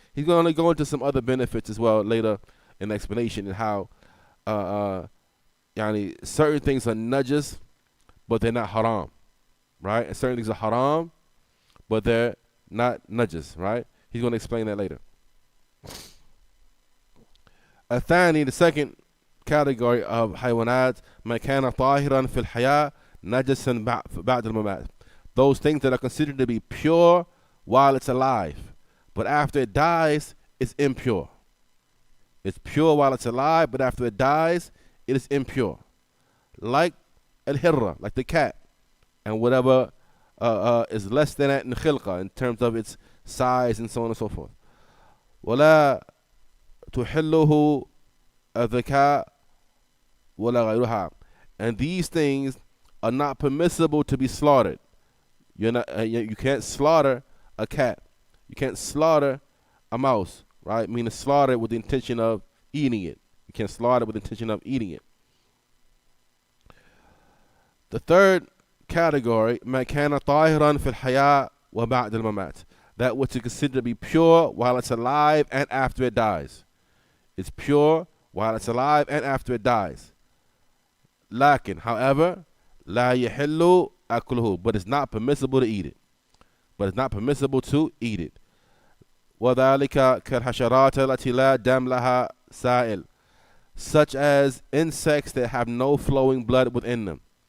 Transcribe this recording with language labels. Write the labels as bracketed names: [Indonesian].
[English] He's going to go into some other benefits as well later in the explanation, and how yani certain things are najas but they're not haram, right? And certain things are haram but they're not najas, right? He's going to explain that later. [Arabic] الثاني, [English] the second category of [Arabic] حيوانات ما كان طاهرا في الحياة نجسا بعد الممات. [English] Those things that are considered to be pure while it's alive, but after it dies, it's impure. It's pure while it's alive, but after it dies, it is impure. Like al-hirra, like the cat, and whatever is less than that in khilqa, in terms of its size and so on and so forth. [Arabic] ولا تحله الذكاء ولا غيرها. [English] And these things are not permissible to be slaughtered. You can't slaughter a cat. You can't slaughter a mouse, right? Meaning slaughter it with the intention of eating it. You can't slaughter it with the intention of eating it. The third category, [Arabic] ما كان طاهرا في الحياة وبعد الممات. [English] That which is considered to be pure while it's alive and after it dies. It's pure while it's alive and after it dies. لكن, however, [Arabic] لا يحل أكله, [English] but it's not permissible to eat it. But it's not permissible to eat it. [Arabic] وذلك كالحشرات التي لا دم لها سائل, [English] such as insects that have no flowing blood within them.